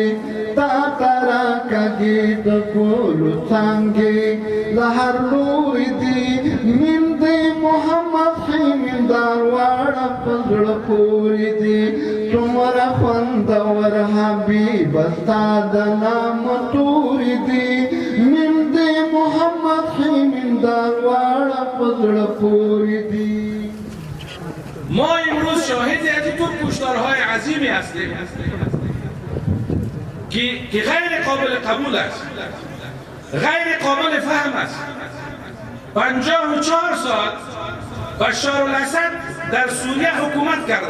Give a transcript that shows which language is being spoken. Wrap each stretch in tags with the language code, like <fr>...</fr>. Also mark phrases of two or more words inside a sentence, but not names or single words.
<ps>تا ته راکږې د ګلو څانګې له هر لوري دي، میم د محمد حمیم دار واړه په زړه پورې دي. څومره خوندور حبیب ستا د نام تور دي، میم د محمد حمیم دار واړه په زړه پورې دي.</ps> <fa>ما امروز شاهد از این کشتارهای عظیمی هستیم که غیر قابل قبول است، غیر قابل فهم است. 54 سال بشار الاسد در سوریه حکومت کرده.</fa>